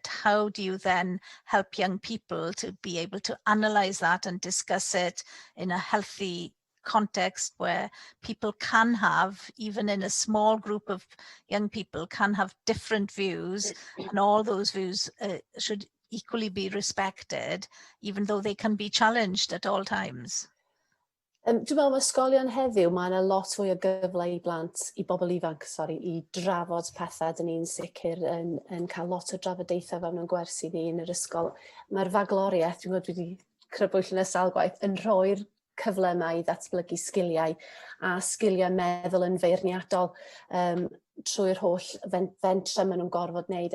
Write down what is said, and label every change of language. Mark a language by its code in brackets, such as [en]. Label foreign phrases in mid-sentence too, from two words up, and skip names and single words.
[en] How do you then help young people to be able to analyze that and discuss it in a healthy context where people can have, even in a small group of young people, can have different views, and all those views should equally be respected, even though they can be challenged at all times? [cy] Dwi'n meddwl mae ysgolion heddiw, mae yna lot fwy o gyfle i blant, i bobl ifanc, i drafod pethau. Dyn ni'n sicr yn cael lot o drafodaethau fewn yn gwersi ni yn yr ysgol. Mae'r fagloriaeth, dwi'n meddwl dwi wedi crybwyll yn y sawl gwaith, yn rhoi'r cyfle yma i ddatblygu sgiliau a sgiliau meddwl yn feirniadol trwy'r holl fentre maen nhw'n gorfod wneud.